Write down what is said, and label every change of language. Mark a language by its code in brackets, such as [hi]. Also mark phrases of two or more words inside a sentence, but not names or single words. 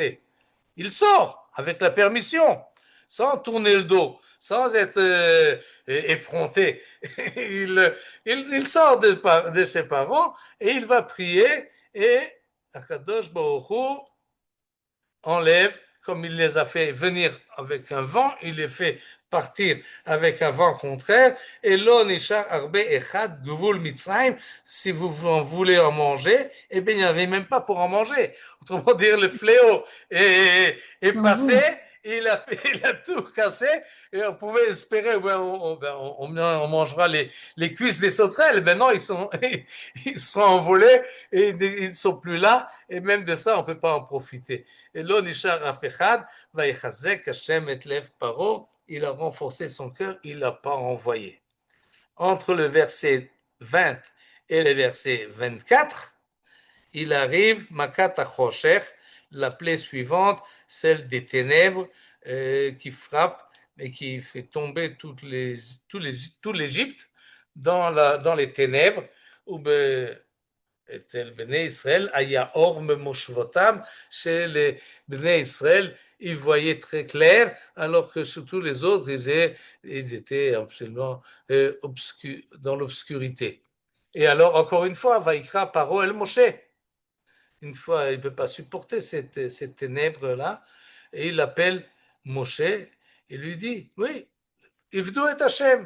[fr] Il sort avec la permission, sans tourner le dos, sans être effronté. Il sort de ses parents et il va prier et [he] הקדוש ברוך הוא [fr] enlève, comme il les a fait venir avec un vent, il les fait partir avec un vent contraire. [he] ולא נשאר ארבה אחד גבול מצרים, [fr] si vous en voulez en manger, eh bien il n'y avait même pas pour en manger. Autrement dire, le fléau est passé. Il a tout cassé et on pouvait espérer, on mangera les cuisses des sauterelles. Maintenant, ils sont envolés et ils ne sont plus là. Et même de ça, on ne peut pas en profiter. [he] ולא נשאר אף אחד, ויחזק השם את לב פרעה. [fr] Il a renforcé son cœur, il l'a pas envoyé. Entre le verset 20 et le verset 24, il arrive [he] מכת החושך, [fr] la plaie suivante, celle des ténèbres qui frappe et qui fait tomber tout l'Égypte dans les ténèbres. [he] אצל בני ישראל היה אור ממושבותם, [fr] chez les בני Israël, ils voyaient très clair, alors que sur tous les autres, ils étaient absolument dans l'obscurité. Et alors, encore une fois, [he] ויקרא פרעה אל משה. [fr] Une fois, il ne peut pas supporter cette ténèbre-là, et il appelle Moshe, et lui dit, oui, [he] עבדו את השם.